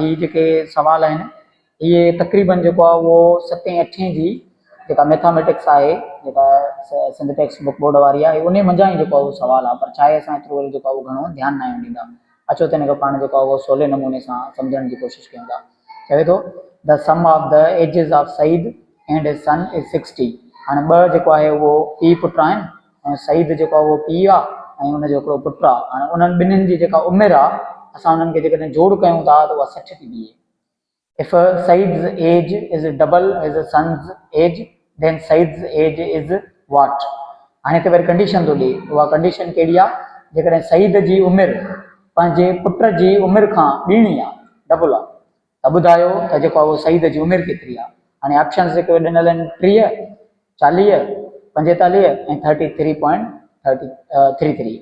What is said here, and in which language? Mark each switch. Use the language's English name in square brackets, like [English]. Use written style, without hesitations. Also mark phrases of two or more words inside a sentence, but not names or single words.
[Sindhi] हीअ जेके सुवाल आहिनि इहे तक़रीबन जेको आहे उहो 7वीं 8वीं जी जेका मैथमेटिक्स आहे, जेका सिंध टेक्स्ट बुक बोर्ड वारी आहे, उन मंझां ई जेको आहे उहो सुवालु आहे। पर छा आहे, असां एतिरो वरी जेको आहे उहो घणो ध्यानु न ॾींदा। अचो त हिनखे पाण जेको आहे उहो सवले नमूने सां सम्झण जी कोशिशि कयूं था। [English] चवे थो the sum of the ages of Said and his son is 60. [Sindhi] हाणे ॿ जेको आहे उहो पीउ पुट आहिनि ऐं सईद जेको आहे उहो पीउ आहे ऐं हुनजो हिकिड़ो पुटु आहे। हाणे उन्हनि ॿिन्हिनि जी जेका उमिरि आहे, असां उन्हनि खे जेकॾहिं जोड़ कयूं था त उहा 60 थी बीहे। [English] If Said's age is double his son's age, then Said's age is what? [Sindhi] हाणे ते वरी कंडीशन थो ॾे। उहा कंडीशन कहिड़ी आहे? जेकॾहिं सईद जी उमिरि पंहिंजे पुट जी उमिरि खां ॿीणी आहे, डबल आहे, त ॿुधायो त जेको आहे उहो सईद जी उमिरि केतिरी आहे। हाणे ऑप्शन्स जेके ॾिनल आहिनि 30, 40, 45 ऐं 33.33।